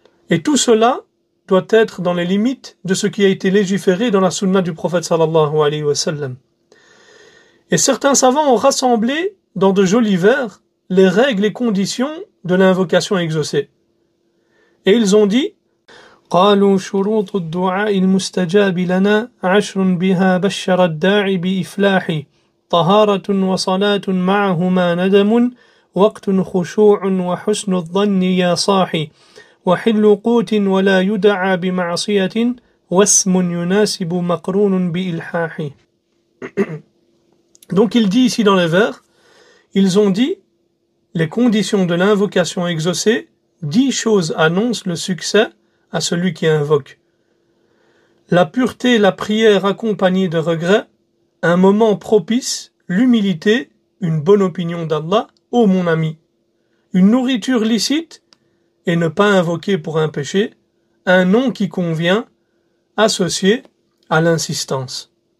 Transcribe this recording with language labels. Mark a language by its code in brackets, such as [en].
[fr] Et tout cela doit être dans les limites de ce qui a été légiféré dans la sunna du prophète sallallahu alayhi wa sallam. Et certains savants ont rassemblé dans de jolis vers les règles et conditions de l'invocation exaucée. Et ils ont dit: [ar] قالوا شروط الدعاء المستجاب لنا 10 بها بشر الداعي بإفلاح طهارة وصلاة معهما ندم وقت خشوع وحسن الظن يا صاحي وحل قوت ولا يدعى بمعصية واسم يناسب مقرون بإلحاح. [fr] Donc il dit ici dans les vers, ils ont dit: les conditions de l'invocation exaucée, 10 choses annoncent le succès à celui qui invoque. La pureté, la prière accompagnée de regrets, un moment propice, l'humilité, une bonne opinion d'Allah, ô mon ami, une nourriture licite et ne pas invoquer pour un péché, un nom qui convient, associé à l'insistance.